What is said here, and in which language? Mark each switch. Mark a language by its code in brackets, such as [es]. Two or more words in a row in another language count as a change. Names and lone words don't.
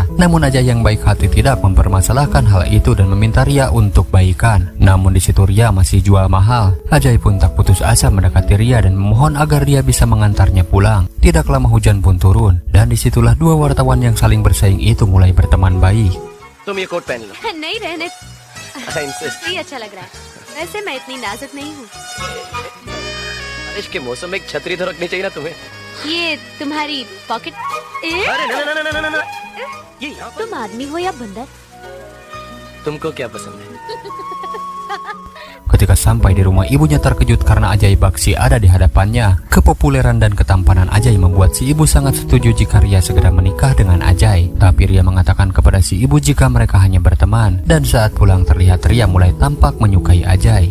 [id] Namun Ajay yang baik hati tidak mempermasalahkan hal itu dan meminta Ria untuk baikan. Namun di situ Ria masih jual mahal. Ajay pun tak putus asa mendekati Ria dan memohon agar dia bisa mengantarnya pulang. Tidak lama hujan pun turun, dan disitulah dua wartawan yang saling bersaing itu mulai berteman baik. [hi] तुम ये कोट पहन लो। नहीं रहने [en] I insist। [hi] ये अच्छा लग रहा है, वैसे मैं इतनी नाजुक नहीं हूँ। बारिश के मौसम में एक छतरी तो रखनी चाहिए ना तुम्हें। ये तुम्हारी पॉकेट। अरे ना, ये यहाँ पर तुम आदमी हो या बंदर? तुमको क्या पसंद है? [id] Ketika sampai di rumah, ibunya terkejut karena Ajay Bakshi ada di hadapannya. Kepopuleran dan ketampanan Ajay membuat si ibu sangat setuju jika Ria segera menikah dengan Ajay. Tapi Ria mengatakan kepada si ibu jika mereka hanya berteman, dan saat pulang terlihat Ria mulai tampak menyukai Ajay.